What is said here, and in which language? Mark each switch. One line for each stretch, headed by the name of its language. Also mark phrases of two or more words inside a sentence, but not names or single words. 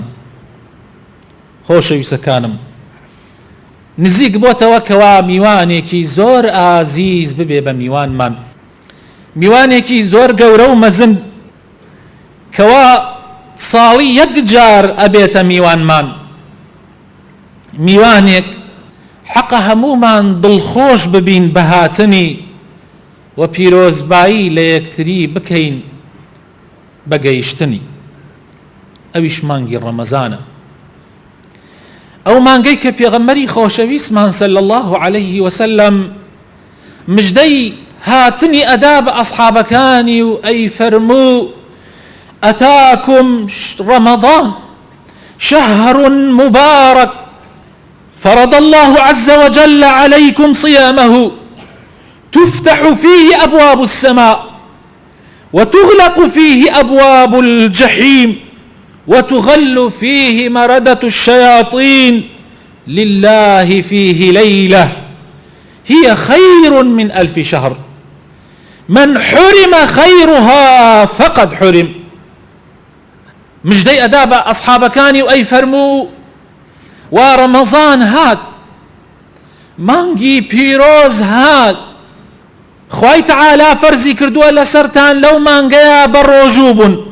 Central Kurdish: خۆشەویستەکانم، نزیک بۆتەوە کەوا میوانێکی زۆر ئازیز ببێ بە میوانمان، میوانێکی زۆر گەورە و مەزن کەوا ساڵی یەک جار ئەبێتە میوانمان، میوانێک حەقە هەموومان دڵخۆش ببین بە هاتنی و پیرۆزبایی لە یەکتری بکەین بە گەیشتنی. ئەویش مانگی ڕەمەزانە، ئەو مانگەی کە پێغەمبەری خۆشەویستمان
Arabic: صلی الله عليه وسلم
Central Kurdish: مژدەی هاتنی ئەدا بە ئەصحابەکانی و ئەی فەرموو:
Arabic: أتاكم رمضان شهر مبارك فرض الله عز وجل عليكم صيامه تفتح فيه أبواب السماء وتغلق فيه أبواب الجحيم وتغل فيه مردة الشياطين لله فيه ليلة هي خير من 1000 شهر من حرم خيرها فقد حرم.
Central Kurdish: مژدەی ئەدا بە ئەصحابەکانی و ئەی فەرموو: وا ڕەمەزان هات، مانگی پیرۆز هات، خوای تەعالا فەرزی کردووە لەسەرتان لەو مانگەیە بە ڕۆژوو بوون،